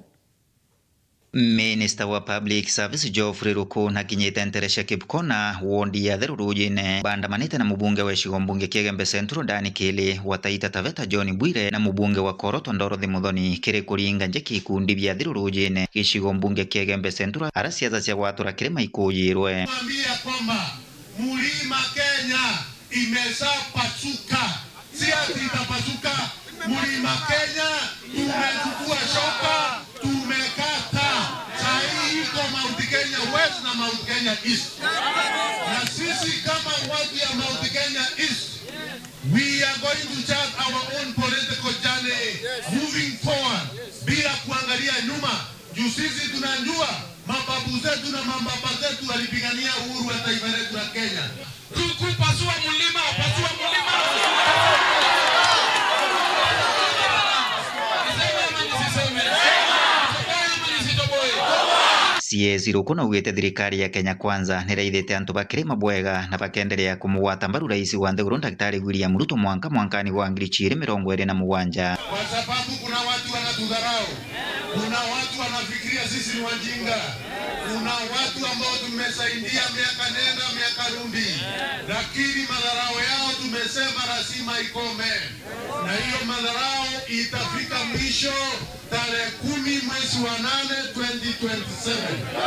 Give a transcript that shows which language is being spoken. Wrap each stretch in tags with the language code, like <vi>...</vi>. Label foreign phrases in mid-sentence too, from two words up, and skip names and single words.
<mer>Minister wa Public Service Geoffrey Ruku na kinyita nteresha Kipkona wondi ya therurujine bandamanite na mubunge wa Shigombunge Kiegembe Central Dan Kele wataita Taveta John Bwire na mubunge wa Koroto Ndorothi Muthoni kiri kuringa nje kikundi bia therurujine Shigombunge Kiegembe Central arasiaza cia gwatura kirima ikujirwe.</mer> <sw>Mwambia kwamba Mlima Kenya imeshapasuka, si ati itapasuka. Mlima Kenya tumechukua shoka, tumekata. Sahi iko Mount Kenya West na Mount Kenya East. Na sisi kama watu ya Mount Kenya East,</sw> <en>we are going to chart our own political journey moving forward</en> <sw>bila kuangalia nyuma. Juu sisi tunajua mababu zetu na mababa zetu walipigania uhuru wa taifa letu la Kenya. Tukupasua mlima, pasua mlima.</sw> <mer>CS Rukuna ugite thirikari ya Kenya Kwanza niraithite antu bakiri mabwega na bakendelea kumugwata mbaru rais wa nthiguru Daktari William Ruto mwakani wa 2027.</mer> <sw>Kwa sababu kuna watu wanatudharau, kuna watu wanafikiria sisi ni wajinga, kuna watu ambao tumesaidia miaka nenda miaka rudi, lakini madharau yao tumesema lazima ikome, na hiyo madharau itafika mwisho tarehe 10 mwezi wa 8 2027.</sw>